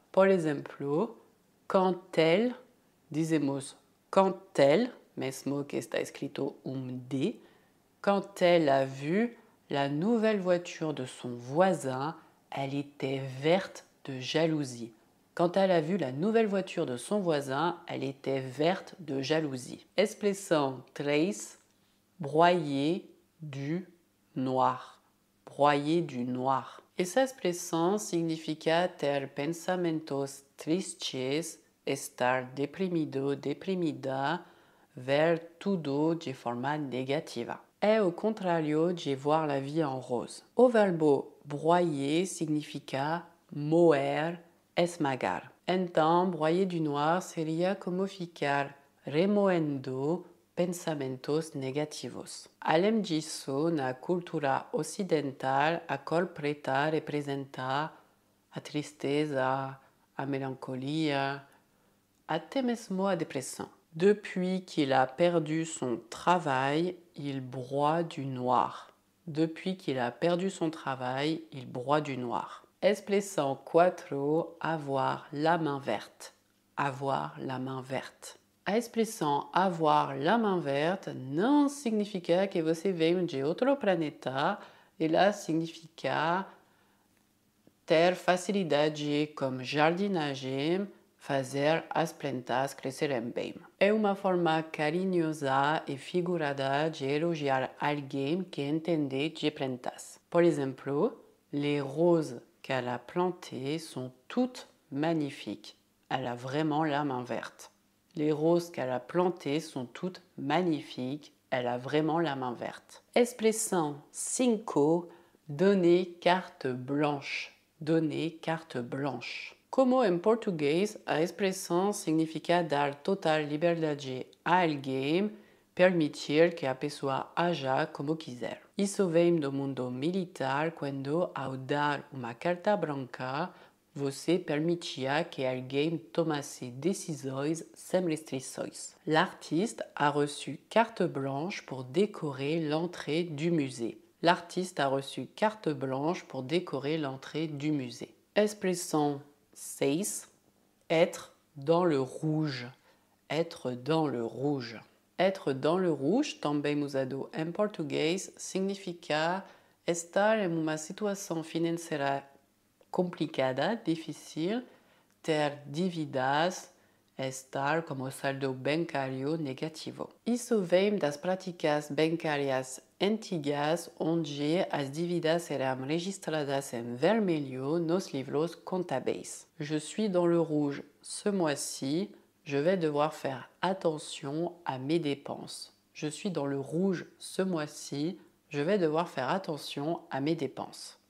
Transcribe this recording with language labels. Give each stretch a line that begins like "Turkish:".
Portuguese: Por exemplo,
French: quand elle,
Portuguese: dizemos
French: quand elle,
Portuguese: mesmo que está escrito D,
French: quand elle a vu la nouvelle voiture de son voisin, elle était verte de jalousie. Quand elle a vu la nouvelle voiture de son voisin, elle était verte de jalousie.
Portuguese: Expressão 3, broyer du noir.
French: Broyer du noir.
Portuguese: Essa expressão significa ter pensamentos tristes, estar deprimido, deprimida, ver tudo de forma negativa. É o contrário de
French: voir la vie en rose.
Portuguese: O verbo broyer significa moer, esmagar. Então,
French: broyer du noir
Portuguese: seria como ficar remoendo pensamentos negativos. Além disso, na cultura ocidental, a cor preta representa a tristeza, a melancolia, até mesmo a depressão.
French: Depuis qu'il a perdu son travail, il broie du noir. Depuis qu'il a perdu son travail, il broie du noir.
Portuguese: Expressão 4, avoir la main verte.
French: Avoir la main verte.
Portuguese: A expressão
French: avoir la main verte
Portuguese: não significa que você veio de outro planeta. Ela significa ter facilidade com jardinagem, fazer as plantas crescerem bem. É uma forma carinhosa e figurada de elogiar alguém que entende de plantas. Por exemplo,
French: les roses qu'elle a plantées sont toutes magnifiques. Elle a vraiment la main verte. Les roses qu'elle a plantées sont toutes magnifiques. Elle a vraiment la main verte. Expression 5, donner carte blanche. Donner carte blanche.
Portuguese: Como em português, a expressão significa dar total liberdade a alguém, permitir que a pessoa haja como quiser. Isso vem do mundo militar, quando, ao dar uma carta branca, você permitia que alguém tomasse decisões sem restrições.
French: L'artiste a reçu carte blanche pour décorer l'entrée du musée. L'artiste a reçu carte blanche pour décorer l'entrée du musée. Expression 6. Être dans le rouge. Être dans le rouge. Être dans le rouge,
Portuguese: também usado em português, significa estar em uma situação financeira complicada, difícil, ter dívidas, estar como saldo bancário negativo. Isso vem das práticas bancárias antigas, onde as dívidas eram registradas em vermelho nos livros contábeis.
French: Je suis dans le rouge ce mois-ci, je vais devoir faire attention à mes dépenses. Je suis dans le rouge ce mois-ci, je vais devoir faire attention à mes dépenses.